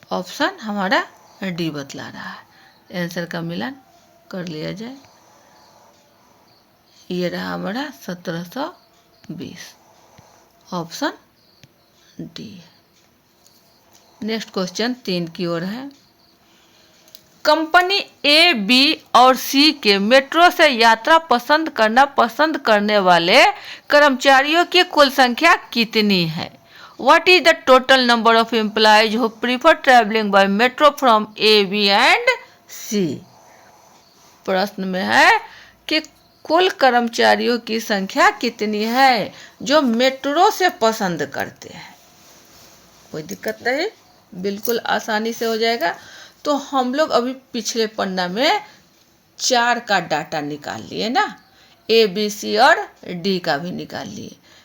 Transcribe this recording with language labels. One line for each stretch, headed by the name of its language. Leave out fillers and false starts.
Hindi: Option हमारा D बतला रहा है। आंसर का मिलान कर लिया जाए, ये रहा हमारा 1720, ऑप्शन डी है। नेक्स्ट क्वेश्चन 3 की ओर है। कंपनी ए बी और सी के मेट्रो से यात्रा पसंद करने वाले कर्मचारियों की कुल संख्या कितनी है?
English: What is the total number of employees who prefer traveling by metro from A, B and C?
Hindi: प्रश्न में है कि कुल कर्मचारियों की संख्या कितनी है जो मेट्रो से पसंद करते हैं। कोई दिक्कत नहीं, बिल्कुल आसानी से हो जाएगा। तो हम लोग अभी पिछले पन्ना में 4 का डाटा निकाल लिए ना, ए बी सी और डी का भी निकाल लिए।